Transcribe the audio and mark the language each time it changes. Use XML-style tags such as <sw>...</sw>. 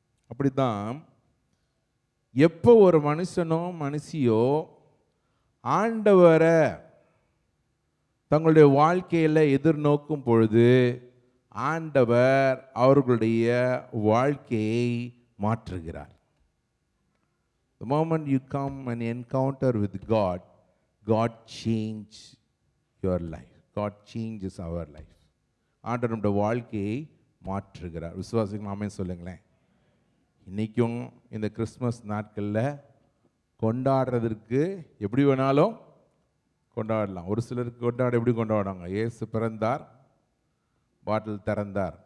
<ta>அப்படித்தான் எப்போ ஒரு மனுஷனோ மனுஷியோ ஆண்டவரை தங்களுடைய வாழ்க்கையில் எதிர்நோக்கும் பொழுது ஆண்டவர் அவர்களுடைய வாழ்க்கையை மாற்றுகிறார்.</ta> <en>The moment you come and encounter with God, God changes your life. God changes our life.</en> <ta>ஆண்டவர் நம்முடைய வாழ்க்கையை மாற்றுகிறார். விசுவாசிகள் ஆமென் சொல்லுங்களேன். இன்றைக்கும் இந்த கிறிஸ்மஸ் நாட்களில் கொண்டாடுறதற்கு எப்படி வேணாலும் கொண்டாடலாம். ஒரு சிலருக்கு கொண்டாட எப்படி கொண்டாடுவாங்க, இயேசு பிறந்தார், பாட்டில் திறந்தார்.</ta>